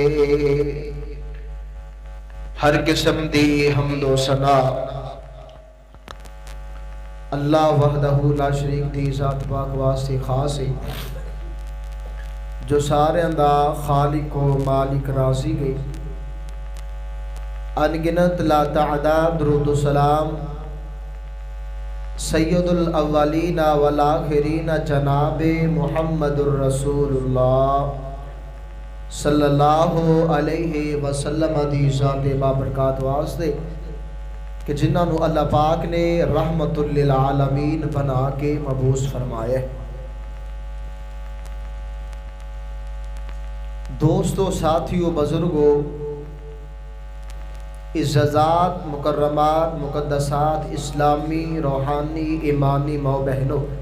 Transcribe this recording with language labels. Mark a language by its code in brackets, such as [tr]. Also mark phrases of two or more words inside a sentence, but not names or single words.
[pa] ہر قسم دی حمد و ثنا اللہ [ar] وحده لا شريك [pa] دی ذات پاک واسطے خاص ہے، جو سارے دا خالق و مالک راجی گئی. ان گنت لا تعداد درود سلام [ar] سيد الأولين والآخرين [pa] جنابے [ar] محمد رسول الله صلى الله عليه وسلم [pa] دی ذات بابرکات واسطے کہ جنہوں نے اللہ پاک نے [ar] رحمة للعالمين [pa] بنا کے مبعوث فرمایا. [ur] دوستوں، ساتھیوں، بزرگوں، عزات، مکرمات، مقدسات، اسلامی، روحانی، ایمانی ماؤ بہنوں,